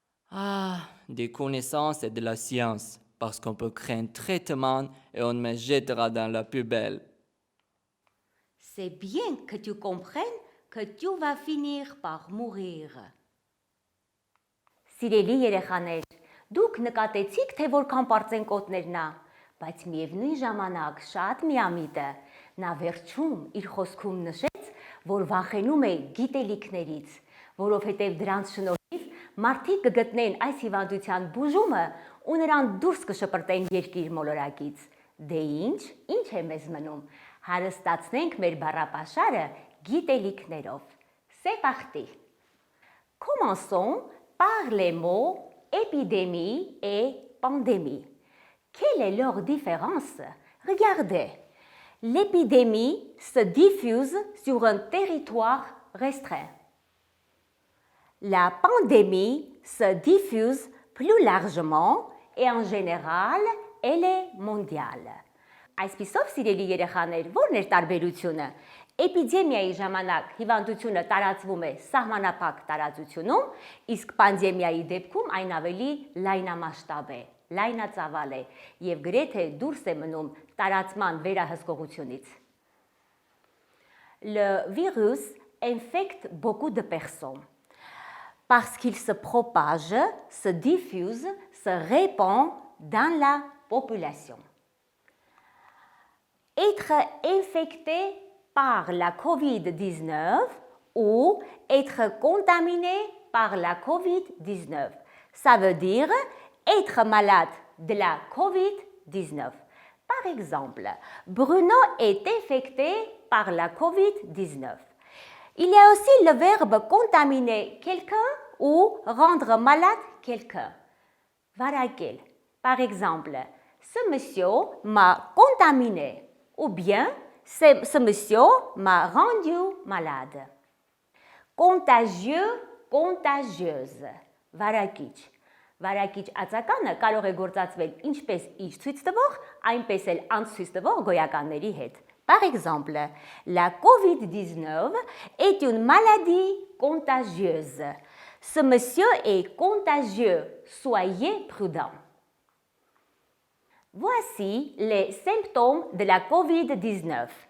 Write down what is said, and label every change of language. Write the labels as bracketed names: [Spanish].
[French] Ah, des connaissances et de la science, parce qu'on peut créer un traitement et on me jettera dans la poubelle. C'est bien que tu comprennes que tu vas finir par mourir. [Armenian] Սիրելի երեխաներ, դուք նկատեցիք, թե որքան պարծենկոտներն է, բայց միևնույն ժամանակ շատ միամիտ է։ Նա վերջում իր խոսքում նշեց, որ վախենում է գիտելիքներից, որովհետև դրանց շնորհիվ մարդիկ կգտնեն այս հիվանդության բուժումը ու նրան դուրս կշպրտեն երկիր մոլորակից։ Դե ինչ է մեզ մնում։ Հարստացնենք մեր բառապաշարը գիտելիքներով։ [French] C'est parti. Commençons par les mots épidémie et pandémie. Quelle est leur différence? Regardez, l'épidémie se diffuse sur un territoire restreint. La pandémie se diffuse plus largement et en général, elle est mondiale. [Armenian] Այսպիսով, սիրելի երեխաներ, ո՞րն է տարբերությունը? Էպիդեմիայի ժամանակ հիվանդությունը տարածվում է սահմանափակ տարածությունում, իսկ պանդեմիայի դեպքում այն ավելի լայնամասշտաբ է, լայնածավալ է եւ գրեթե դուրս է մնում տարածման վերահսկողությունից. [French] Le virus infecte beaucoup de personnes parce qu'il se propage, se diffuse, se répand dans la population. Être infecté par la COVID-19 ou être contaminé par la COVID-19. Ça veut dire être malade de la COVID-19 COVID-19. Par exemple, Bruno est infecté par la COVID-19. Il y a aussi le verbe contaminer quelqu'un ou rendre malade quelqu'un. Վարակել. Par exemple, ce monsieur m'a contaminé ou bien ce monsieur m'a rendu malade. Contagieux, contagieuse. Վարակիչ. [Armenian] Վարակիչ ածականը կարող է գործածվել ինչպես իր ցույց տվող, այնպես էլ անցույց տվող գոյականների հետ. [French] Par exemple, la COVID-19 est une maladie contagieuse. Ce monsieur est contagieux, soyez prudents. Voici les symptômes de la COVID-19.